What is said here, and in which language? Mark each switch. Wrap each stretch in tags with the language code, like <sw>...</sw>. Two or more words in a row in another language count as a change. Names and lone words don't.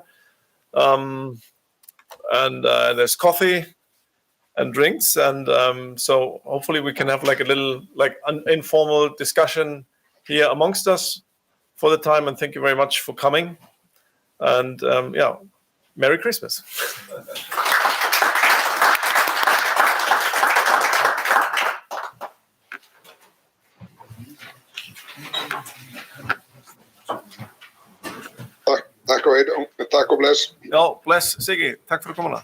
<en>And there's coffee and drinks. And so hopefully we can have a little informal discussion here amongst us. for the time, and thank you very much for coming. And yeah, Merry Christmas.</en> <is>Takk og Eidó, takk og bless. Já, bless Siggi, takk fyrir komuna.</is>